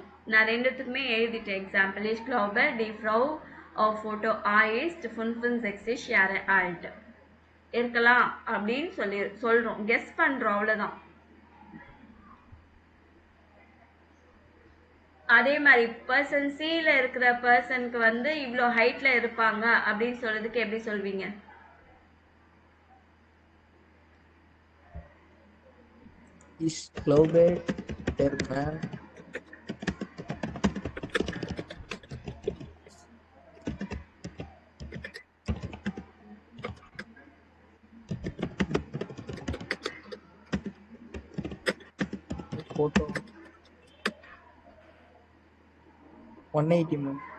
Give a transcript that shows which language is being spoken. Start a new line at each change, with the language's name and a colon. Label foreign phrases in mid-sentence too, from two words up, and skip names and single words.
Tamil: நான் ரெண்டுத்துக்குமே எழுதிட்டேன் எக்ஸாம்பிள்.
German: Ich glaube, die Frau auf Foto A ist 65 Jahre alt.
Tamil: இருக்கலாம் அப்படின்னு சொல்றோம், கெஸ் பண்றோம், அவ்வளவுதான். அதே மாதிரி பர்சன் சில இருக்கிற பர்சனுக்கு வந்து இவ்வளோ ஹைட்ல இருப்பாங்க அப்படின்னு சொல்றதுக்கு எப்படி சொல்வீங்க?
German: Ich glaube, der Mann photo 180 ma'am.